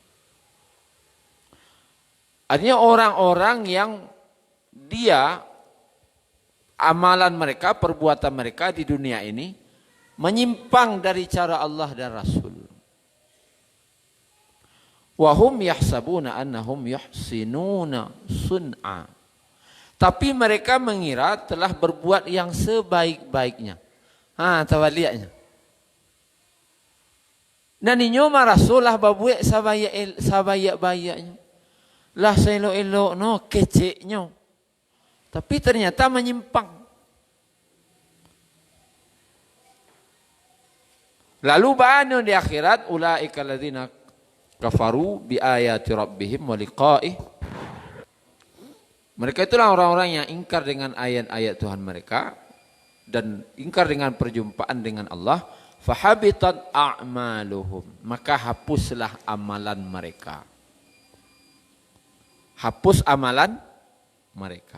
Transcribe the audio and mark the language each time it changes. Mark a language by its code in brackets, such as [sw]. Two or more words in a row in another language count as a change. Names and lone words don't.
[id] Artinya orang-orang yang dia amalan mereka, perbuatan mereka di dunia ini menyimpang dari cara Allah dan Rasul. [ar] وهم يحسبون أنهم يحسنون صنعا. [id] Tapi mereka mengira telah berbuat yang sebaik-baiknya. Tawaliaknya. [min] Dan inyo marasulah babuek sabayak-bayaknya. Lah selo-elok no keceknya. Tapi ternyata menyimpang. [id] Lalu ba'anu di akhirat [ar] أولئك الذين كفروا بآيات ربهم ولقائه. [id] Mereka itulah orang-orang yang ingkar dengan ayat-ayat Tuhan mereka dan ingkar dengan perjumpaan dengan Allah. [ar] فحبطت أعمالهم, [id] maka hapuslah amalan mereka. Hapus amalan mereka.